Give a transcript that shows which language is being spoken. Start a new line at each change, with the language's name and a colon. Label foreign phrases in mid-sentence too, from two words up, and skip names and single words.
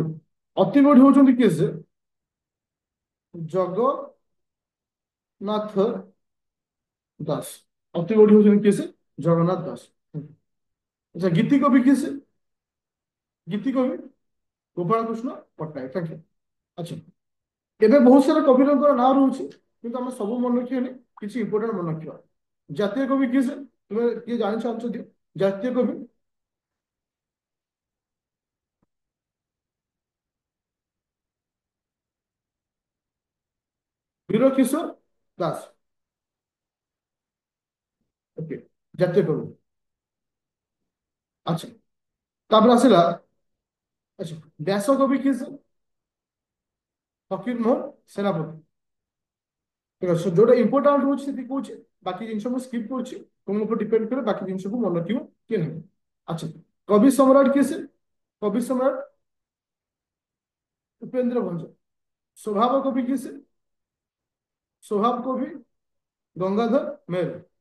Odia: ଅତି ବଡ଼ୀ ହୋଉଛନ୍ତି କିଏ ସେ? जगन्नाथ दास। ଅତି ବଡ଼ୀ ହୋଉଛନ୍ତି କିଏ ସେ? जगन्नाथ दास। ଅଚ୍ଛା ଗୀତି କବି କିଏ ସେ? ଗୀତି କବି गोपाल कृष्ण पट्टनायक।
English: thank you.
Odia: अच्छा ଏବେ ବହୁତ ସାରା କବିଙ୍କର ନାଁ ରହୁଛି କିନ୍ତୁ ଆମେ ସବୁ ମନେ ରଖିବାନି, କିଛି ଇମ୍ପୋର୍ଟାଣ୍ଟ ମନେ ରଖିବା। ଜାତୀୟ କବି କିଏ ସେ? ତୁମେ କିଏ ଜାଣିଛ ଆନ୍ସର ଦିଅ। ଜାତୀୟ କବି? ବୀର କିଶୋର ଦାସ। ଓକେ ଜାତୀୟ କବି। ଆଚ୍ଛା ତାପରେ ଆସିଲା। ଆଚ୍ଛା ବ୍ୟାସ କବି କିଏ ସେ? ଫକୀର ମୋହନ ସେନାପତି।
Bangla: ঠিক আছে
Odia: ଯୋଉଟା ଇମ୍ପୋର୍ଟାଣ୍ଟ ରହୁଛି ସେତିକି କହୁଛି, ବାକି ଜିନିଷ ମୁଁ ସ୍କିପ୍ କରୁଛି। ତୁମ ଉପରେ ଡିପେଣ୍ଡ କରେ ବାକି ଜିନିଷକୁ ମନେ ରଖିବ କି ନାହିଁ। ଆଚ୍ଛା କବି ସମ୍ରାଟ କିଏ ସେ? କବି ସମ୍ରାଟ ଉପେନ୍ଦ୍ର ଭଞ୍ଜ। ସ୍ୱଭାବ କବି କିଏ ସେ? ସ୍ୱଭାବ କବି ଗଙ୍ଗାଧର ମେହେର।